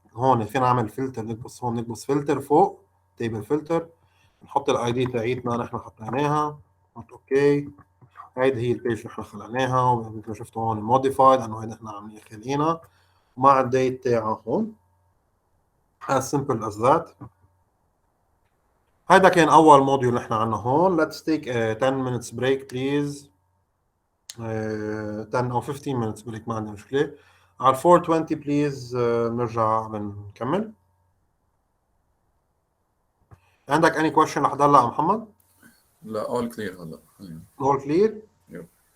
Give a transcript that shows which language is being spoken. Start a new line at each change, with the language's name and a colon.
Arabic: هون فينا نعمل فلتر، نكبس هون، نكبس فلتر فوق تيبل فلتر، نحط الاي دي تاعيتنا نحن حطيناها، نحط اوكي. هيدي هي البيج اللي نحن خلقناها، ومثل ما شفتوا هون موديفايد، انه هيدا نحن عاملين خالقينها مع الديت تاعها هون.
English: as simple as that.
Arabic: هيدا كان اول موديول نحن عنا هون.
English: let's take a 10 minutes break please.
Arabic: 10 او 15 minutes break، ما عندي مشكله. على 420 بليز بنرجع بنكمل. عندك
English: any question
Arabic: لحد هلا محمد؟ لا
English: all clear
Arabic: هلا حاليا.
English: all clear. يب.